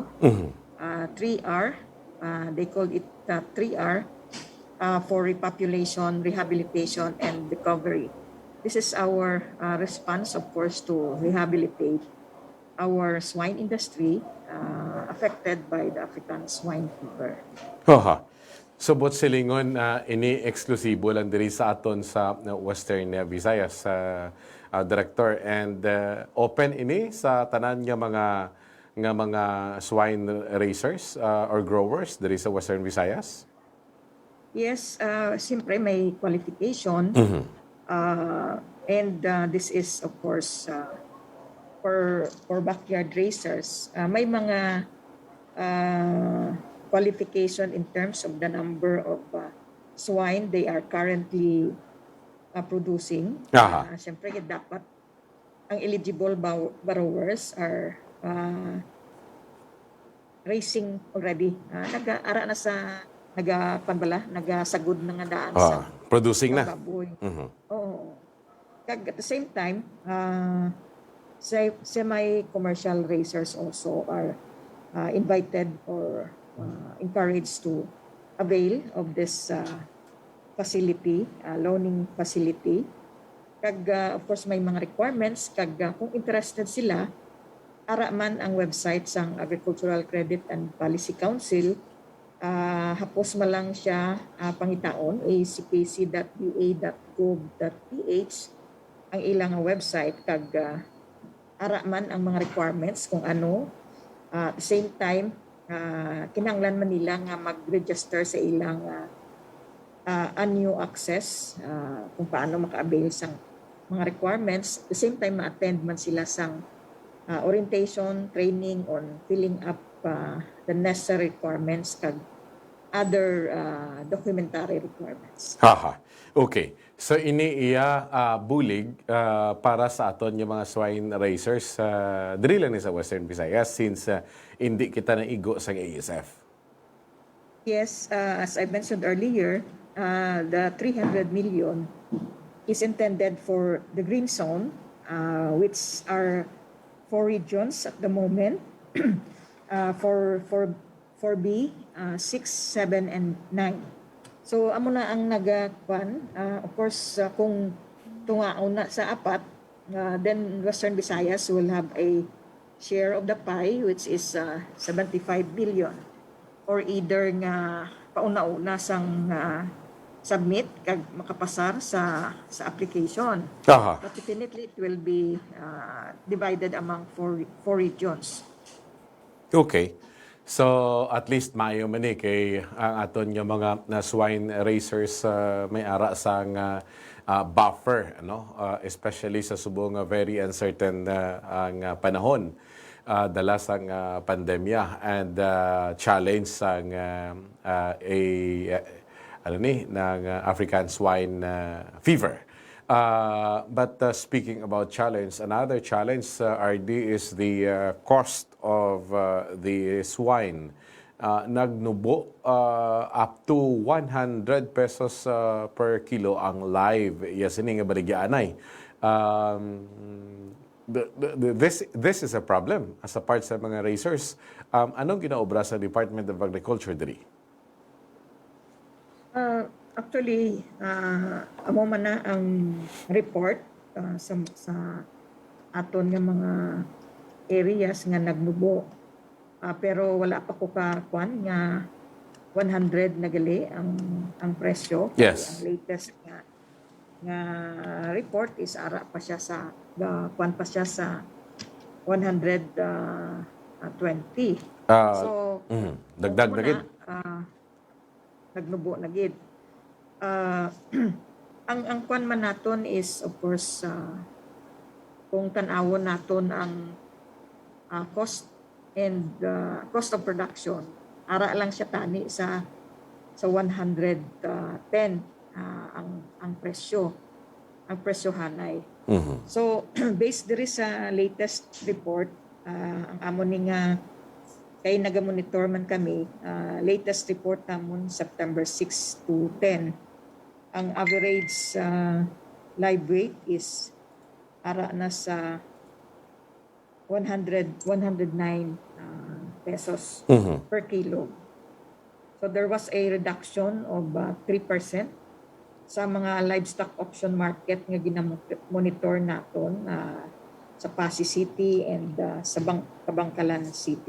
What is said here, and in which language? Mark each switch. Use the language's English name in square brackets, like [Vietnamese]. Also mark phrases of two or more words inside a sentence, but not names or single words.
[English] 3R, they called it 3R for repopulation, rehabilitation, and recovery. This is our response, of course, to rehabilitate our swine industry affected by the African swine fever. So, [Hiligaynon] bot silingon, ini eksklusibo lang diri sa aton sa Western Visayas, Director, [English] and open [Hiligaynon] ini sa tanan nga mga [English] swine raisers or growers [Hiligaynon] diri sa Western Visayas? Yes, siyempre may qualification. [English] And this is, of course, for backyard raisers. [Hiligaynon] May mga [English] qualification in terms of the number of swine they are currently producing. [Hiligaynon] Siyempre, dapat ang [English] eligible borrowers are raising already. [Hiligaynon] Nag-ara na sa nagasagod na nga daan sa producing na. Baboy. Oo. [English] At the same time, semi-commercial raisers also are invited or encouraged to avail of this facility, loaning facility. Of course, [Hiligaynon] may mga requirements. Kung interested sila, ara man ang website sang Agricultural Credit and Policy Council. Hapos man lang siya pangitaon, acpc.ua.gov.ph ang ilang website. Ara man ang mga requirements kung ano. [English] At the same time, [Hiligaynon] kinahanglan man nila nga mag-register sa ilang [English] annual access [Hiligaynon] kung paano maka-avail sa mga requirements. [English] At the same time, [Hiligaynon] ma-attend man sila sa [English] orientation, training on filling up the necessary requirements kag other documentary requirements. Okay. [Hiligaynon] So ini iya bulig para sa aton yung mga [English] swine raisers [Hiligaynon] diri lang ni sa Western Visayas since hindi kita naigo sa ASF. [English] Yes, as I mentioned earlier, the 300 million is intended for the green zone, which are 4 regions at the moment, for B, 6, 7, and 9. So, [Hiligaynon] amo na ang nagakwan. [English] Of course, [Hiligaynon] kung tungaon na sa apat, [English] then Western Visayas will have a share of the pie, which is 75 billion. Or either [Hiligaynon] nga pauna-una sang submit kag makapasar sa application. [English] But definitely it will be divided among four regions. [Hiligaynon] Okay. So at least maayo man kay ang aton yung mga [English] swine raisers [Hiligaynon] may ara sang buffer, especially sa subong [English] very uncertain [Hiligaynon] ang panahon. dala sang pandemya [English] and challenge [Hiligaynon] sang ano ni ng [English] African swine fever. But speaking about challenge, another challenge, RD, is the cost of the swine. [Hiligaynon] Nagnubo up to 100 [English] pesos per kilo [Hiligaynon] ang live. Yes, ini nga baligyanay. [English] This is a problem as a part [Hiligaynon] sa mga [English] racers. [Hiligaynon] Anong ginaobra sa Department of Agriculture diri? Actually, amo man na ang report sa aton nga mga areas nga nagnubo. Pero wala pa ko kakuan nga 100 na gali ang presyo. Yes. Ang latest nga report is ara pa siya sa kuan pa siya sa 120. So dagdag na gid. Nagnubo na gid. Ang kuan man naton is [English] of course [Hiligaynon] kung tan-awon naton ang [English] cost and cost of production, [Hiligaynon] ara lang siya tani sa 110 ang presyo hanay. So based diri sa [English] latest report, [Hiligaynon] ang amo ni nga kay nagamonitor man kami, [English] latest report [Hiligaynon] namon September 6 to 10, ang [English] average live weight is [Hiligaynon] ara na sa 109 [English] pesos per kilo. So there was a reduction of 3% [Hiligaynon] sa mga [English] livestock auction market [Hiligaynon] nga ginamonitor naton sa [English] Pasig City and sa Kabangkalan City.